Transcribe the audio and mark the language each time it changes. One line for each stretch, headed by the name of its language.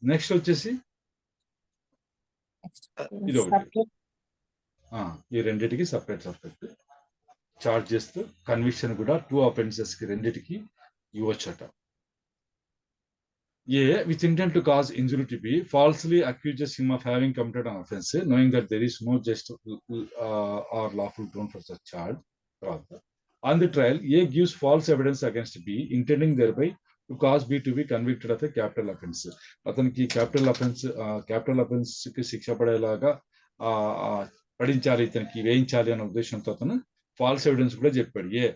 Telugu: Next వచ్చేసి ఇది ఒకటి, ఈ రెండిటికి సపరేట్ చార్జ్ చేస్తూ కన్విక్షన్ కూడా 2 offenses కి రెండిటికి ఇవ్వచ్చట.
English: A with intent to cause injury to B falsely accuses him of having committed an offense, knowing that there is no just or lawful ground for such charge. On the trial, A gives false evidence against B, intending thereby to cause B to be convicted of a capital offense.
Telugu: అతనికి capital offence కి శిక్ష పడేలాగా పడించాలి, ఇతనికి వేయించాలి అనే ఉద్దేశంతో అతను falls evidence కూడా చెప్పాడు.